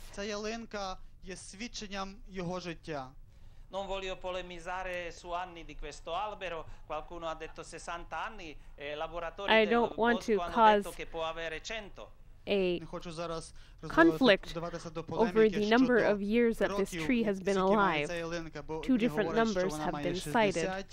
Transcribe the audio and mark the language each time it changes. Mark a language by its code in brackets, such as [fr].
[uk] Ця ялинка є свідченням його життя. [it] Non voglio polemizzare su anni di questo albero, qualcuno ha detto 60 anni, lavoratori del bosco hanno detto che può avere 100. [en] A conflict over the number of years that this tree has been alive. Two different numbers have been cited.